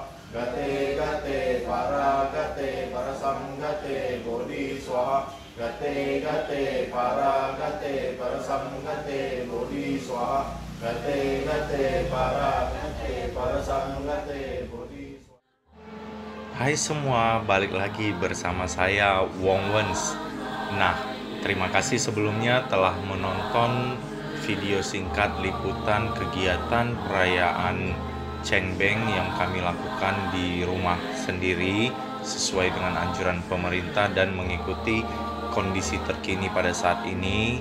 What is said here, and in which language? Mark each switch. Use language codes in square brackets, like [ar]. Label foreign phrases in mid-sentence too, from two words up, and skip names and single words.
[sa] गते गते पार संगते बोधि स्वाहा. गते गते पार संगते बोधि स्वाहा. गते गते पार संगते बोधि स्वाहा. [id] Hai semua, balik lagi bersama saya Wong Wens. Nah, terima kasih sebelumnya telah menonton video singkat liputan kegiatan perayaan Cengbeng yang kami lakukan di rumah sendiri sesuai dengan anjuran pemerintah dan mengikuti kondisi terkini pada saat ini.